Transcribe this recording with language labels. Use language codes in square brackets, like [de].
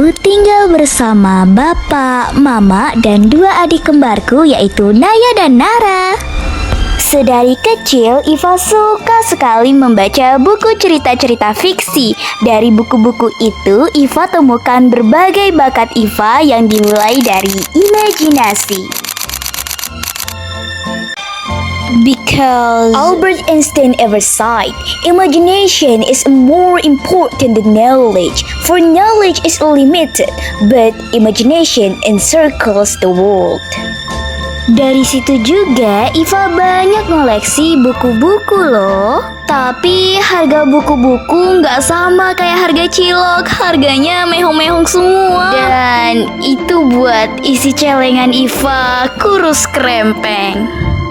[id] Aku tinggal bersama bapak, mama, dan 2 adik kembarku yaitu Naya dan Nara. Sedari kecil, Iva suka sekali membaca buku cerita-cerita fiksi. Dari buku-buku itu, Iva temukan berbagai bakat Iva yang dimulai dari imajinasi. [en] Because Albert Einstein ever said, imagination is more important than knowledge. For knowledge is limited, but imagination encircles the world. [id] Dari situ juga Iva banyak ngoleksi buku-buku loh. Tapi harga buku-buku nggak sama kayak harga cilok. Harganya mehong-mehong semua. Dan itu buat isi celengan Iva kurus krempeng.